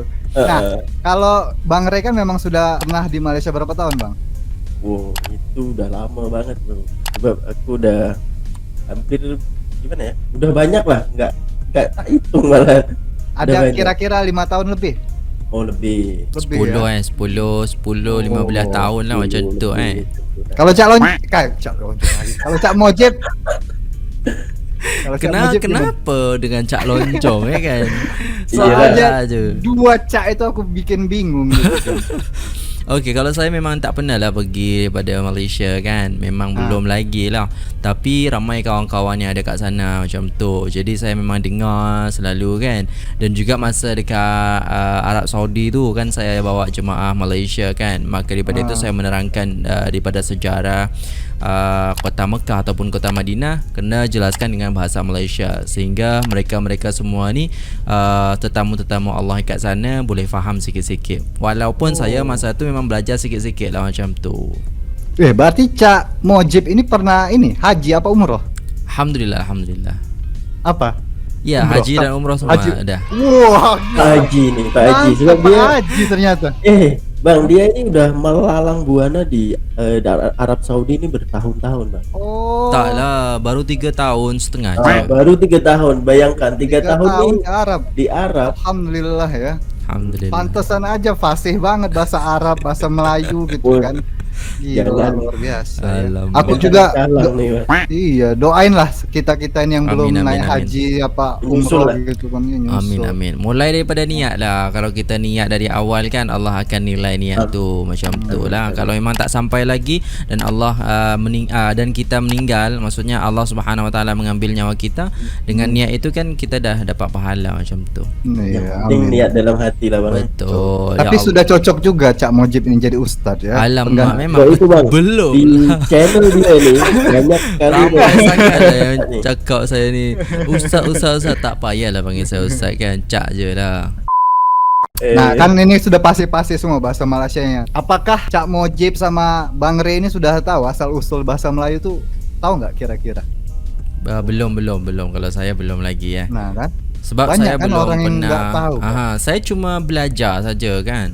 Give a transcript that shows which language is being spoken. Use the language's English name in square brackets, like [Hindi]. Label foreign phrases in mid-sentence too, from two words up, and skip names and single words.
[Indonesian] Nah, kalau Bang Ray kan memang sudah pernah di Malaysia berapa tahun, Bang? Wow, itu udah lama banget bro. Sebab aku udah hampir gimana ya? Udah banyak lah, nggak tak hitung malah. Udah Ada banyak. kira-kira 5 tahun lebih? Oh lebih. 10 ya? [Malay] 10, 15 tahun lah macam tu [Indonesian] Kalau Cak Loncong lagi. Kalau Cak Mojib. Kalau Cak Mojib gimana? Kenapa dengan Cak Loncong ya kan? Soalnya [Malay] Salah je. [Indonesian] dua Cak itu aku bikin bingung gitu. [Malay] Okey, kalau saya memang tak pernah lah pergi pada Malaysia kan. Memang belum lagi lah. Tapi ramai kawan-kawan yang ada kat sana macam tu. Jadi saya memang dengar selalu kan. Dan juga masa dekat Arab Saudi tu kan saya bawa jemaah Malaysia kan. Maka daripada itu saya menerangkan daripada sejarah kota Mekah ataupun kota Madinah kena jelaskan dengan bahasa Malaysia sehingga mereka-mereka semua ni tetamu-tetamu Allah kat sana boleh faham sikit-sikit. Walaupun saya masa tu memang belajar sikit-sikit lah macam tu. [Indonesian] Berarti Cak Mojib ini pernah ini haji apa umroh? [Malay] Alhamdulillah, alhamdulillah. [Indonesian] Apa? Ya, Umroh. haji dan umroh semua Haji. ada. Wah, Pak Haji nih, Pak Haji. Sebab mantap, dia, haji ternyata. Bang, dia ini udah melalang buana di Arab Saudi ini bertahun-tahun bang. Oh. [Malay] Taklah, baru 3 tahun setengah je. [Indonesian] Baru 3 tahun, bayangkan 3 3 tahun nih di Arab. di Arab. Alhamdulillah ya. Alhamdulillah. Pantesan aja fasih banget bahasa Arab, bahasa Melayu gitu kan. Gila, Jangan. luar biasa ya. Alamak. Aku juga Kalang nih bang. iya, doain lah kita-kita ini yang Amin, belum amin, naik amin. haji apa Nyusul umroh lah. gitu kan ya, nyusul. Amin amin. [Malay] Mulai daripada niat lah. Kalau kita niat dari awal kan Allah akan nilai niat tu macam tu lah. Kalau memang tak sampai lagi dan Allah dan kita meninggal, maksudnya Allah [Arabic] Subhanahu Wa Taala [Malay] mengambil nyawa kita dengan niat itu kan kita dah dapat pahala macam tu. [Indonesian] Iya, Yang penting amin. niat dalam hati lah bang. Betul. Tapi Ya sudah cocok juga Cak Mojib ini jadi ustadz ya. [Malay] Alamak, memang Sebab itu bang. belum Di lah. channel dia ni banyak kali Ramai dia- sangat lah yang ni. cakap saya ni Ustaz tak payahlah panggil saya Ustaz kan. Cak je lah. [Indonesian] Nah kan ini sudah pasti-pasti semua bahasa Malaysianya. Apakah Cak Mojib sama Bang Ray ini sudah tahu asal usul bahasa Melayu tuh, tahu nggak kira-kira? [Malay] Belum kalau saya belum lagi ya. [Indonesian] Nah kan. [Malay] Sebab [Indonesian] Banyak [Malay] saya kan belum [Indonesian] orang yang pernah. nggak tahu, kan? [Malay] Saya cuma belajar saja kan.